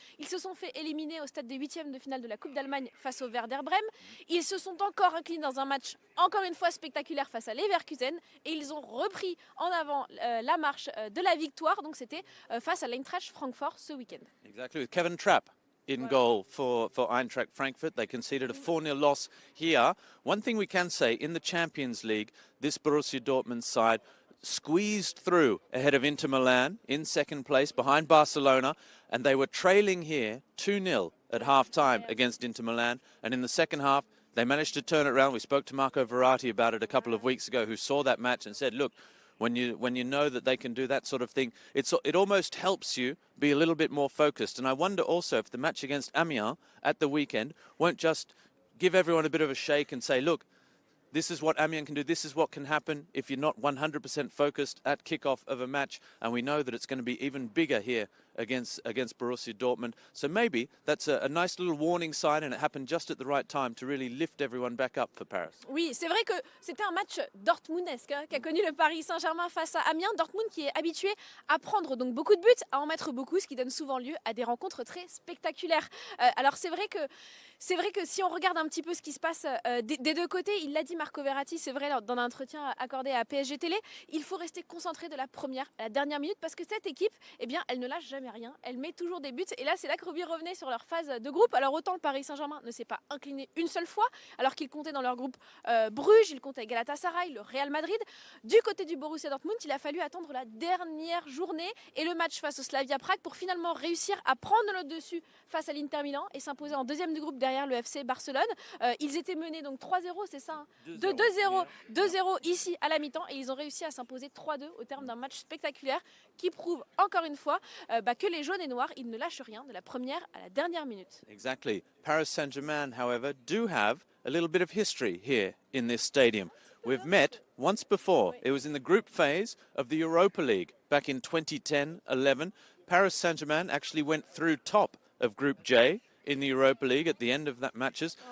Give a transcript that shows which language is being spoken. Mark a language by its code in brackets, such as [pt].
[fr] Ils se sont fait éliminer au stade des 8e de finale de la Coupe d'Allemagne face au Werder Bremen. Ils se sont encore inclinés dans un match encore une fois spectaculaire face à Leverkusen et ils ont repris en avant la marche de la victoire. Donc c'était face à l'Eintracht Francfort ce week-end. [en] Exactly, Kevin Trapp in goal for Eintracht Frankfurt. They conceded a 4-0 loss here. One thing we can say, in the Champions League, this Borussia Dortmund side squeezed through ahead of Inter Milan in second place behind Barcelona, and they were trailing here 2-0 at half-time against Inter Milan, and in the second half they managed to turn it around. We spoke to Marco Verratti about it a couple of weeks ago, who saw that match and said, look, when you know that they can do that sort of thing, it almost helps you be a little bit more focused. And I wonder also if the match against Amiens at the weekend won't just give everyone a bit of a shake and say, look, this is what Amiens can do. This is what can happen if you're not 100% focused at kickoff of a match. And we know that it's going to be even bigger here against Borussia Dortmund. So maybe that's a nice little warning sign, and it happened just at the right time to really lift everyone back up for Paris. [fr] Oui, c'est vrai que c'était un match dortmundesque qu'a connu le Paris Saint-Germain face à Amiens. Dortmund qui est habitué à prendre donc beaucoup de buts, à en mettre beaucoup, ce qui donne souvent lieu à des rencontres très spectaculaires. Alors c'est vrai que si on regarde un petit peu ce qui se passe des deux côtés, il l'a dit Marco Verratti, c'est vrai dans un entretien accordé à PSG Télé, il faut rester concentré de la première à la dernière minute parce que cette équipe, eh bien, elle ne lâche jamais rien, elle met toujours des buts et là c'est là que Roby revenait sur leur phase de groupe. Alors autant le Paris Saint-Germain ne s'est pas incliné une seule fois alors qu'il comptait dans leur groupe Bruges, il comptait Galatasaray, le Real Madrid. Du côté du Borussia Dortmund, il a fallu attendre la dernière journée et le match face au Slavia Prague pour finalement réussir à prendre le dessus face à l'Inter Milan et s'imposer en deuxième du groupe derrière le FC Barcelone. Ils étaient menés donc 3-0, c'est ça hein, 2-0 ici à la mi-temps et ils ont réussi à s'imposer 3-2 au terme d'un match spectaculaire qui prouve encore une fois que les jaunes et noirs, ils ne lâchent rien de la première à la dernière minute. [en] Exactly. Paris Saint-Germain, however, do have a little bit of history here in this stadium. We've met once before. It was in the group phase of the Europa League back in 2010-11. Paris Saint-Germain actually went through top of Group J in the Europa League at the end of that matches.